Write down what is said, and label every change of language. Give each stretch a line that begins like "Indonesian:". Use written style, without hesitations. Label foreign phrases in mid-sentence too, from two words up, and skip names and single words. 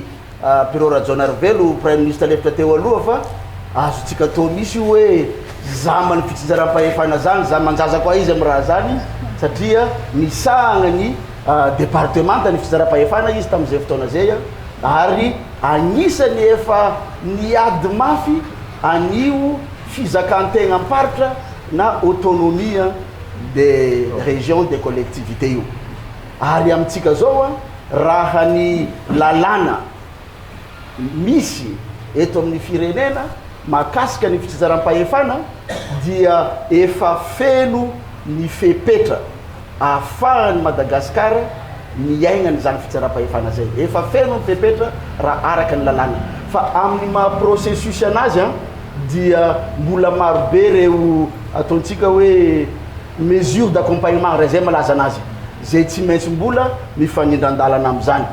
Malagasy: Pierrot Rajonarvelo
French: prime ministre
Malagasy: lefitra teo aloha fa azotsika atao misy hoe zamany fitsinjaram-pahefana zany zamanjaza koa izy amin'ny raha zany satria nisahagna ny départementa ny fitsinjaram-pahefana izy tamin'izay fotoana zay ary agnisany efa niady mafy anio fizakan-tegna amparitra na
French: autonomie des régions des
Malagasy: collectivités io ary amintsika zao raha ny lalàna misy eto amin'ny firenena makasika ny fitsinjaram-pahefana dia efa feno ny fepetra ahafahany Madagasikara miaigna n'izany fitsinjaram-pahefana zay efa feno ny fepetra raha araka ny lalàna fa amin'ny maha processus anazy dia mbola marobe reo ataontsika hoe
French: mesure d'accompagnement
Malagasy: raha zay malaza anazy zay tsy maintsy mbola mifanindran-dalana amin'izany